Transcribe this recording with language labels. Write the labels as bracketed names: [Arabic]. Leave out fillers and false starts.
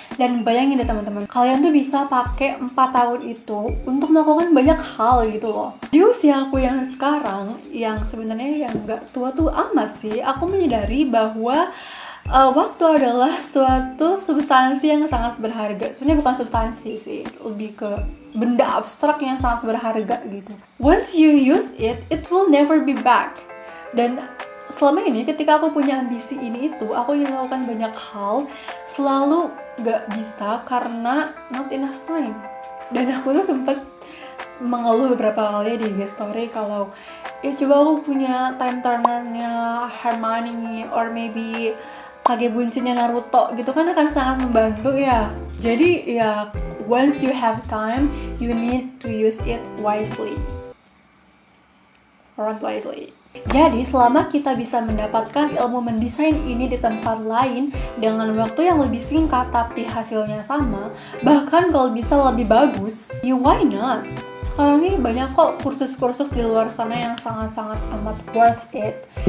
[Indonesian] Dan bayangin deh teman-teman, kalian tuh bisa pakai 4 tahun itu untuk melakukan banyak hal gitu loh. Di usia aku yang sekarang, yang sebenarnya yang gak tua-tua amat sih, aku menyadari bahwa waktu adalah suatu substansi yang sangat berharga. Sebenarnya bukan substansi sih, lebih ke benda abstrak yang sangat berharga gitu. [English] Once you use it, it will never be back. [Indonesian] Dan selama ini ketika aku punya ambisi ini itu, aku ingin melakukan banyak hal, selalu gak bisa karena [English] not enough time. [Indonesian] Dan aku tuh sempet mengeluh beberapa kali di IG story kalau ya coba aku punya time turnernya Hermione or maybe Kage Bunshinnya Naruto gitu kan akan sangat membantu ya. Jadi ya [English] once you have time, you need to use it wisely. Run wisely. [Indonesian] Jadi selama kita bisa mendapatkan ilmu mendesain ini di tempat lain dengan waktu yang lebih singkat tapi hasilnya sama, bahkan kalau bisa lebih bagus, ya [English] why not? [Indonesian] Sekarang ini banyak kok kursus-kursus di luar sana yang sangat-sangat amat worth it.